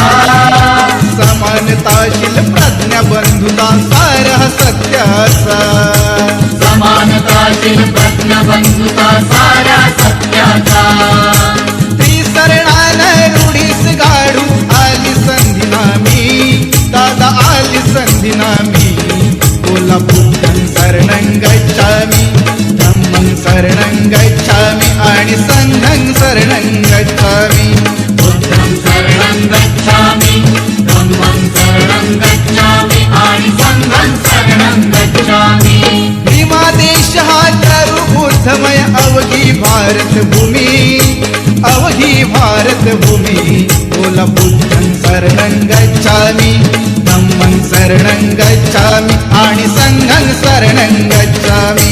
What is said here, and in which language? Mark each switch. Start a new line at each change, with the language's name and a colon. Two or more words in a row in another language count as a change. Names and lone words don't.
Marathi: समानताशील प्रज्ञा बंधुता सारह सत्याचा समानताशील प्रज्ञबंधुता सारा सत्याचा त्रिसरणान रूढीस गाडू आली संधी नामी दादा आली संधी नामी बोला
Pali: बुद्धं शरणं गच्छामि धम्मं शरणं गच्छामि
Marathi: आणि
Pali: संघं शरणं गच्छामि बुद्धं शरणं गच्छामि धम्मं शरणं गच्छामि आणि संघं शरणं गच्छामि
Marathi: भीमादेश हा तरु बुद्धमय अवघी भारतभूमी अवघी भारतभूमी बोला
Pali: बुद्धं शरणं गच्छामि धम्मं शरणं गच्छामि
Marathi: आणि
Pali: संघं शरणं गच्छामि